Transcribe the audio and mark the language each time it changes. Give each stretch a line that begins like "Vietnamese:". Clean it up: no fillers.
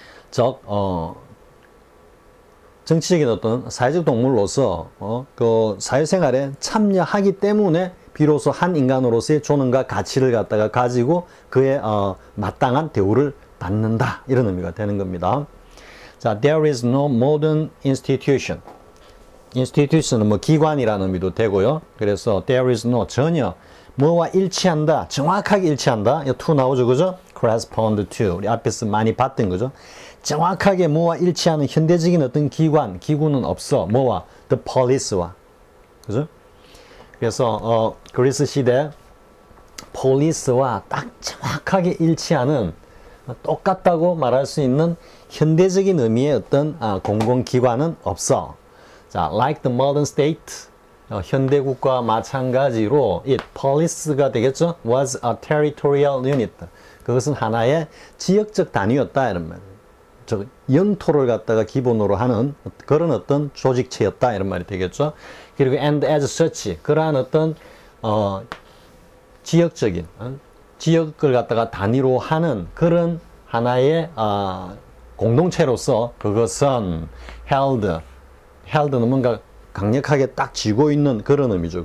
Korean: 즉 정치적인 어떤 사회적 동물로서 그 사회생활에 참여하기 때문에 비로소 한 인간으로서의 존엄과 가치를 갖다가 가지고 그의 마땅한 대우를 받는다 이런 의미가 되는 겁니다.
English: 자, there is no modern institution.
Korean: institution은 뭐 기관이라는 의미도 되고요. 그래서
English: there is no
Korean: 전혀 뭐와 일치한다, 정확하게 일치한다. 이 to 나오죠, 그죠? correspond to 우리 앞에서 많이 봤던 거죠. 정확하게 뭐와 일치하는 현대적인 어떤 기구는 없어. 뭐와? the police와. 그죠? 그래서 그리스 시대 police와 딱 정확하게 일치하는 똑같다고 말할 수 있는 현대적인 의미의 어떤 공공기관은 없어. 자,
English: like the modern state,
Korean: 현대국가와 마찬가지로 it, police가 되겠죠?
English: was a territorial unit.
Korean: 그것은 하나의 지역적 단위였다 이런 말이에요. 즉 영토를 갖다가 기본으로 하는 그런 어떤 조직체였다 이런 말이 되겠죠. 그리고
English: and as such
Korean: 그러한 어떤 지역적인 지역을 갖다가 단위로 하는 그런 하나의 공동체로서 그것은 held는 뭔가 강력하게 딱 쥐고 있는 그런 의미죠.